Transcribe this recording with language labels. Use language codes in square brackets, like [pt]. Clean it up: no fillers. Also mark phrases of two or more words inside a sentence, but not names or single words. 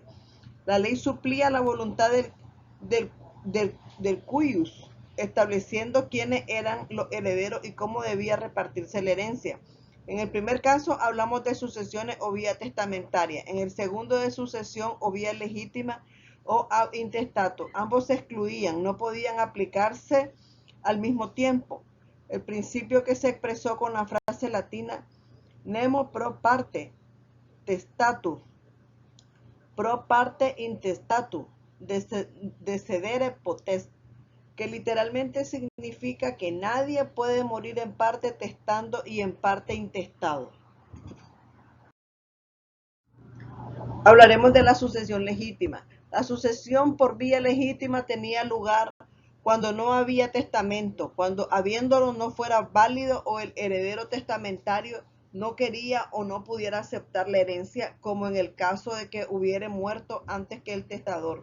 [es] La ley suplía la voluntad del cuius, estableciendo quiénes eran los herederos y cómo debía repartirse la herencia. En el primer caso hablamos de sucesiones o vía testamentaria, en el segundo de sucesión o vía legítima o [la] ab intestato. [es] Ambos se excluían, no podían aplicarse al mismo tiempo. El principio que se expresó con la frase latina [la] nemo pro parte testatus, pro parte intestatus, de cedere potest, [es] que literalmente significa que nadie puede morir en parte testando y en parte intestado. Hablaremos de la sucesión legítima. La sucesión por vía legítima tenía lugar cuando no había testamento, cuando habiéndolo no fuera válido o el heredero testamentario no quería o no pudiera aceptar la herencia, como en el caso de que hubiere muerto antes que el testador.